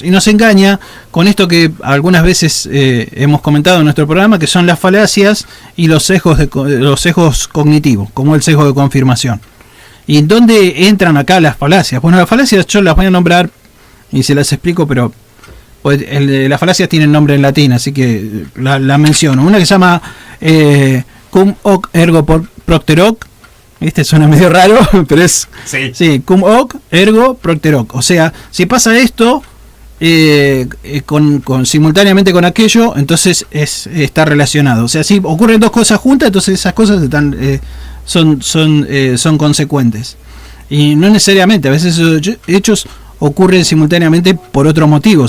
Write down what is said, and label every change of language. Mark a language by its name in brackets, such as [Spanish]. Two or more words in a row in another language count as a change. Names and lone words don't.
[Spanish] Y nos engaña con esto que algunas veces hemos comentado en nuestro programa, que son las falacias y los sesgos cognitivos, como el sesgo de confirmación. ¿Y dónde entran acá las falacias? Bueno, las falacias yo las voy a nombrar y se las explico, pero pues, las falacias tienen nombre en latín, así que la menciono. Una que se llama [Latin] cum hoc ergo propter hoc. [Spanish] ¿Viste? Suena medio raro, pero es... Sí, [Latin] cum hoc ergo propter hoc. [Spanish] O sea, si pasa esto simultáneamente con aquello, entonces está relacionado. O sea, si ocurren dos cosas juntas, entonces esas cosas están... son consecuentes. Y no necesariamente, a veces esos hechos ocurren simultáneamente por otros motivos.